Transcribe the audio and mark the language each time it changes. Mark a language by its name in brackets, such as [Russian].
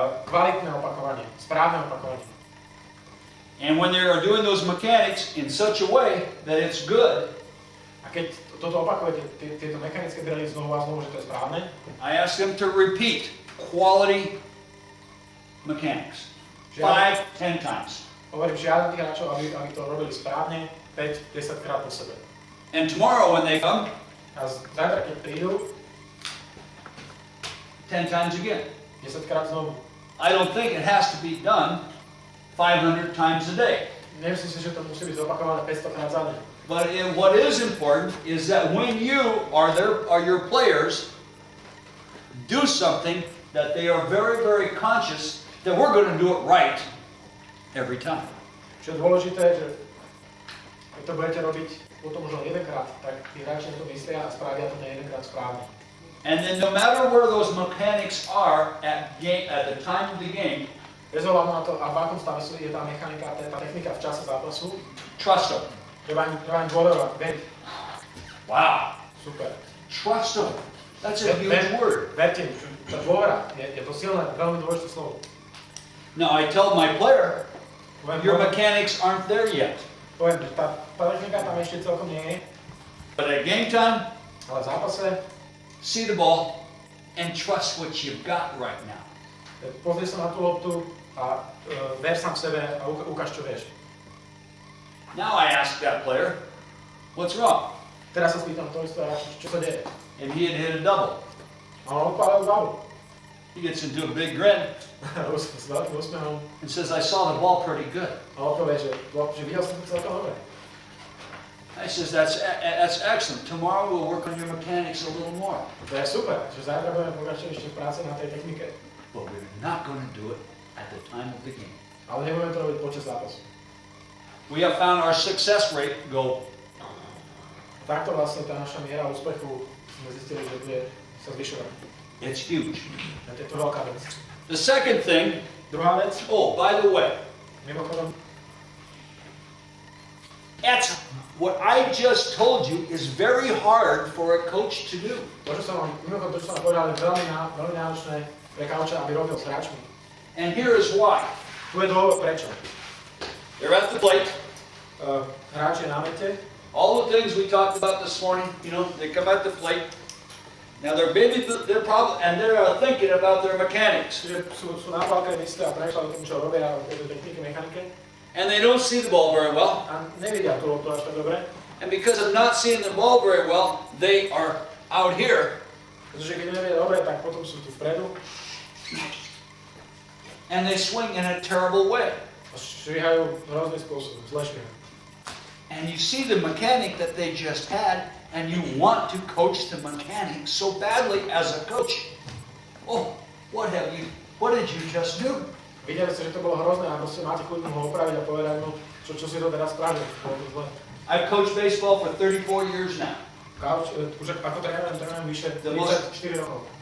[Slovak] Kvalitné opakovanie, správne opakovanie. [English] And when they are doing those mechanics in such a way that it's good, [Slovak] A keď toto opakujete, tieto mechanické drily znovu a znovu, že to je správne, [English] I ask them to repeat quality mechanics 5, 10 times. [Slovak] hovorím žiadam tých hráčov, aby to robili správne 5-10 krát po sebe. [English] And tomorrow when they come, [Slovak] A zajtra, keď prídu, [English] 10 times again. [Slovak] 10 krát znovu. [English] I don't think it has to be done 500 times a day. [Slovak] Nemyslím si, že to musí byť zopakované 500 krát za deň. [English] But what is important is that when you or your players do something that they are very, very conscious that we're going to do it right every time. [Slovak] Čo je dôležité, že keď to budete robiť potom už len jedenkrát, tak tí hráči na to myslia a spravia to na jedenkrát správne. [English] And then no matter where those mechanics are at the time of the game, [Slovak] Bez ohľadu na to, a v akom stave je tá mechanika, tá technika v čase zápasu, [English] trust them. [Slovak] treba im dôverovať, veriť. [English] Wow. [Slovak] Super. [English] Trust them. That's a huge word. [Slovak] Verte mi, tá dôvera, je to silné, veľmi dôležité slovo. [English] Now I tell my player, Your mechanics aren't there yet. [Slovak] Poviem, že tá technika tam ešte celkom nie je, [English] But at game time, [Slovak] ale v zápase [English] see the ball and trust what you've got right now. [Slovak] pozri sa na tú loptu a ver sám sebe a ukáž, čo vieš. [English] Now I ask that player, what's wrong? [Slovak] Teraz sa spýtam toho istého hráča, čo sa deje. [English] And he had hit a double. [Slovak] A on odpálil hlavu. [English] He gets into a big grin [Slovak] S veľkým úsmehom. [English] and says, I saw the ball pretty good. [Slovak] A on povie, že videl som to celkom dobre. [English] I says, that's excellent. Tomorrow we'll work on your mechanics a little more. [Slovak] To je super, že zajtra budeme pokračovať ešte v práci na tej technike. [English] But we're not going to do it at the time of the game. [Slovak] Ale nebudeme to robiť počas zápasu. [English] We have found our success rate go. [Slovak] Takto vlastne tá naša miera úspechu sme zistili, že bude sa zvyšovať. [English] It's huge. [Slovak] To je to veľká vec. [English] The second thing, [Slovak] Druhá vec, [English] oh, by the way, [Slovak] mimochodom, [English] that's what I just told you is very hard for a coach to do. [Slovak] to, čo som vám povedal, je veľmi náročné pre kauča, aby robil s hráčmi. [English] And here is why. [Slovak] Tu je dôvod prečo. [English] They're at the plate. [Slovak] Hráč je na mete, [English] All the things we talked about this morning, you know, they come at the plate. Now they're probably, and they're thinking about their mechanics. [Slovak] čiže sú na pálke mysle a premýšľajú o tom, čo robia o tej technike, mechanike [English] And they don't see the ball very well. [Slovak] a nevidia tú loptu až tak dobre, [English] And because of not seeing the ball very well, they are out here. [Slovak] pretože keď nevedia dobre, tak potom sú tu vpredu [English] And they swing in a terrible way. [Slovak] a švihajú hrozný spôsob, zle švihajú. [English] And you see the mechanic that they just had, and you want to coach the mechanic so badly as a coach. Oh, what did you just do? [Slovak] Videli ste, že to bolo hrozné a proste máte chuť mu ho opraviť a povedať mu, čo si to teraz spravil, bolo to zle. [English] I've coached baseball for 34 years now. [Slovak] Kauč, už ako trénujem vyše 34 rokov.